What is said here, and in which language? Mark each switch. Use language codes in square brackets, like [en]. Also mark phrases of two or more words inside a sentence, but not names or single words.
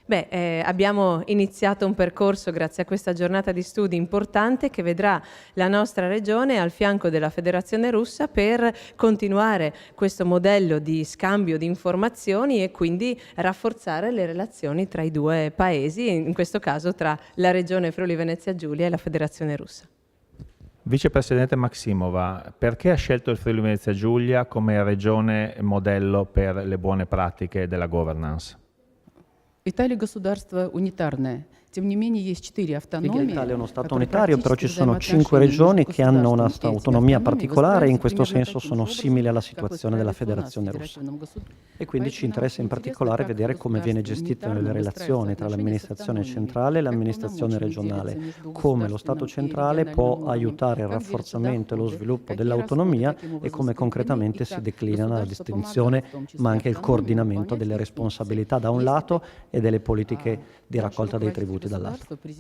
[it] Abbiamo iniziato un percorso grazie a questa giornata di studi importante che vedrà la nostra regione al fianco della Federazione Russa per continuare questo modello di scambio di informazioni e quindi rafforzare le relazioni tra i due paesi, in questo caso tra la regione Friuli Venezia Giulia e la Federazione Russa. Vicepresidente Maximova, perché ha scelto il Friuli Venezia Giulia come regione modello per le buone pratiche della governance? [ru] Italia государство унитарное. Тем не менее, есть 4 автономии. [it] L'Italia è uno Stato unitario, però ci sono 5 regioni che hanno una autonomia particolare e in questo senso sono simili alla situazione della Federazione Russa. E quindi ci interessa in particolare vedere come viene gestita la relazione tra l'amministrazione centrale e l'amministrazione regionale, come lo Stato centrale può aiutare il rafforzamento e lo sviluppo dell'autonomia e come concretamente si declina la distinzione ma anche il coordinamento delle responsabilità da un lato e delle politiche di raccolta dei tributi dall'altro.